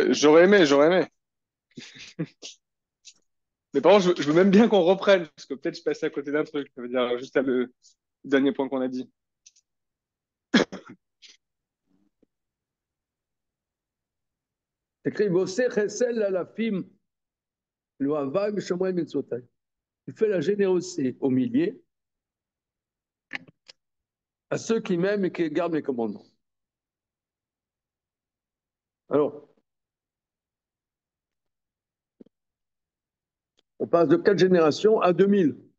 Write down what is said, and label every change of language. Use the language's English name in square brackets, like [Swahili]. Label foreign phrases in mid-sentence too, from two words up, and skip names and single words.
[French] J'aurais aimé. Mais par contre, je veux même bien qu'on reprenne, parce que peut-être je passe à côté d'un truc. Ça veut dire juste à le dernier point qu'on a dit. C'est écrit, [Hebrew] ועושה חסד לאלפים לאוהבי ולשומרי מצותי. [French] Il fait la générosité aux milliers, à ceux qui m'aiment et qui gardent mes commandements. Alors, on passe de 4 générations à 2000.